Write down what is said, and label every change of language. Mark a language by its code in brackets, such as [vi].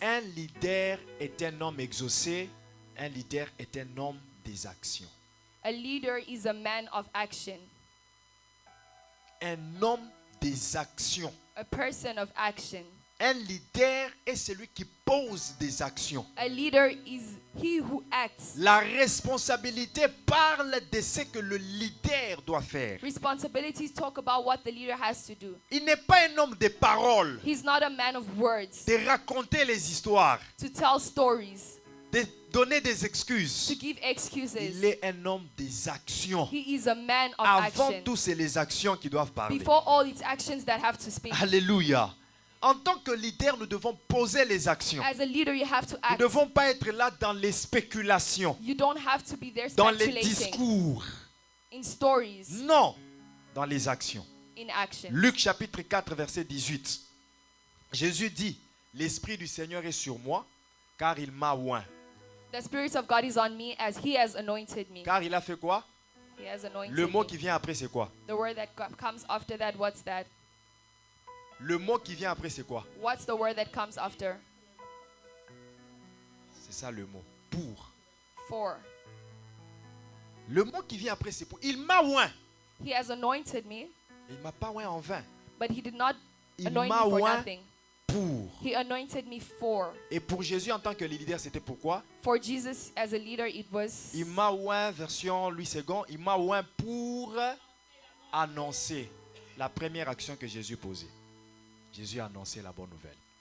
[fr] Un leader est un homme exaucé. Un leader est un homme des actions. [en] A leader is a man of action. [fr] Un homme des actions. [en] A person of action. [fr] Un leader est celui qui pose des actions. [en] A leader is he who acts. [fr] La responsabilité parle de ce que le leader doit faire. [en] Responsibilities talk about what the leader has to do. [fr] Il n'est pas un homme de paroles, [en] He's not a man of words [fr] de raconter les histoires, [en] to tell stories, [fr] de donner des [en] to [fr] excuses. [en] give excuses. [fr] Il est un homme des actions. [en] He is a man of [fr] Avant [en] action. [fr] tout, c'est les actions qui doivent parler. Before all, it's actions that have to speak. Alléluia. En tant que leader, nous devons poser les actions. [en] As a leader, you have to [fr] Nous ne [en] act. [fr] devons pas être là dans les spéculations, [en] You don't have to be there [fr] dans les [en] speculating. [fr] discours. [en] In stories, [fr] Non, dans les actions. [en] in action. [fr] Luc chapitre 4, verset 18. Jésus dit, l'Esprit du Seigneur est sur moi, car il m'a oint. [en] The Spirit of God is on me as He has anointed me. [fr] Car il a fait quoi? [en] He has anointed [fr] Le mot [en] me. [fr] qui vient après, c'est quoi? [en] The word that comes after that, what's that? [fr] Le mot qui vient après, c'est quoi? [en] What's the word that comes after? [fr] C'est ça le mot. Pour. [en] For. [fr] Le mot qui vient après, c'est pour. Il m'a oint. [en] He has anointed me, [fr] Il m'a pas oint en vain. [en] but He did not [fr] Il [en] anoint me [fr] m'a [en] for [fr] oint [en] nothing. [fr] pour. [en] He anointed me for. [fr] Et pour Jésus en tant que leader, c'était pourquoi? [en] For Jesus as a leader, it was. [fr] Il m'a oint, version Louis II, il m'a oint pour annoncer la première action que Jésus posait. Jésus a annoncé la bonne nouvelle.